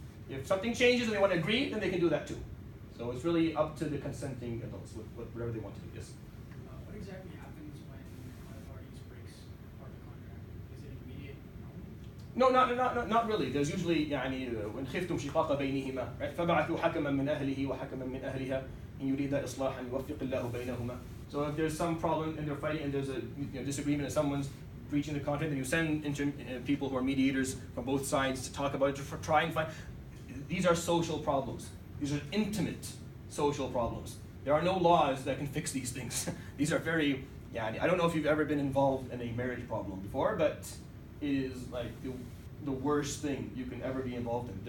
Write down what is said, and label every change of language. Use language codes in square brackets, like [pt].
[en] If something changes and they want to agree, then they can do that too. So it's really up to the consenting adults with whatever they want to do. Yes? What exactly happens when one of the parties breaks part of the contract? Is it immediate? No, not really. There's usually when [ar] خفتم شقاق بينهما, [en] right? [ar] فبعثوا حكما من أهله وحكما من أهلها إن يريد إصلاحا يوفق الله بينهما. [en] So if there's some problem and they're fighting and there's a disagreement and someone's breaching the contract, then you send people who are mediators from both sides to talk about it, to try and find. These are social problems. These are intimate social problems. There are no laws that can fix these things. These are very, I don't know if you've ever been involved in a marriage problem before, but it is like the worst thing you can ever be involved in.